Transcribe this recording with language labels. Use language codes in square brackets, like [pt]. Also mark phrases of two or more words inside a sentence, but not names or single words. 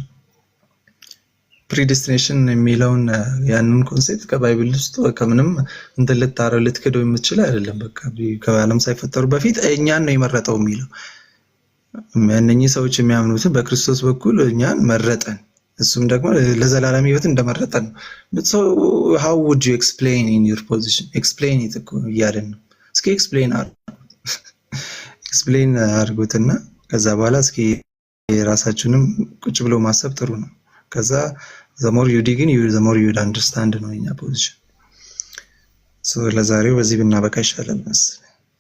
[am] ፕሪዲስቲኔሽን የሚለውን ያንን ኮንሴፕት ከባይብል ውስጥ ከምንም እንትን ልትክደው የምትችል አይደለም። በቃ ከዓለም ሳይፈጠሩ በፊት እኛን ነው የመረጠው የሚለው እነኚህ ሰዎች የሚያምኑትን በክርስቶስ በኩል እኛን መረጠን፣ እሱም ደግሞ ለዘላለም ሕይወት እንደመረጠን ነው። [en] so how would you explain in your position? explain it [am] እኮ እያልን ነው። እስኪ ኤክስፕሌን አድርጉትና ከዛ በኋላ እስኪ የራሳችሁንም ቁጭ ብሎ ማሰብ ጥሩ ነው። ከዛ [en] the more you dig in, the more you understand [am] ነው የኛ ፖዚሽን። ለዛሬው በዚህ ብናበቃ ይሻላል መሰለኝ።